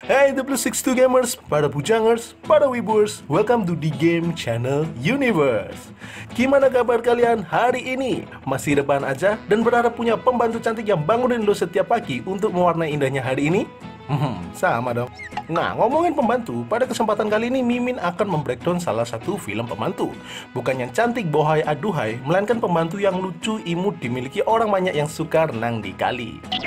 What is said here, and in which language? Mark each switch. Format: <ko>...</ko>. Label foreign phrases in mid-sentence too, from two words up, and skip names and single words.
<id>Hai W62 Gamers, para bujangers, para wibers,</id> <en>welcome to the game channel Universe.</en> <id>Gimana kabar kalian hari ini? Masih rebahan aja dan berharap punya pembantu cantik yang bangunin lo setiap pagi untuk mewarnai indahnya hari ini? Sama dong. Nah, ngomongin pembantu, pada kesempatan kali ini Mimin akan membreakdown salah satu film pembantu. Bukan yang cantik bohai aduhai, melainkan pembantu yang lucu imut dimiliki orang banyak yang suka renang di kali.</id>